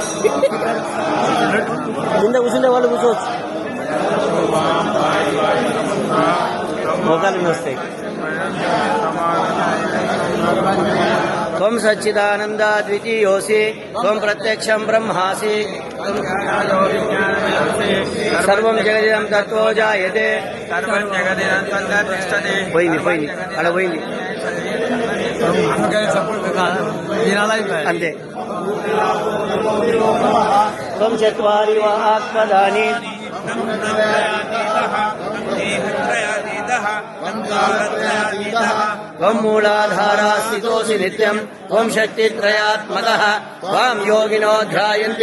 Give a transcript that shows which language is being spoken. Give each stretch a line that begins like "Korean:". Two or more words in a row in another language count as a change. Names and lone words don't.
Telugu: కింద కూర్చుంటే వాళ్ళు కూర్చోవచ్చు మోకాళ్ళు వస్తాయి
Sanskrit: त्वं सच्चिदानन्दा द्वितीयोऽसि त्वं प्रत्यक्षं ब्रह्मासि सर्वं जगदिदं तत्त्वो जायते
Telugu: పోయింది అక్కడ పోయింది అంతే
Sanskrit: त्वं चत्वारि वा आत्मदानि त्वं मूलाधारा स्थितोऽसि नित्यं त्वं शक्तित्रयात्मकः त्वां योगिनो ध्यायन्ति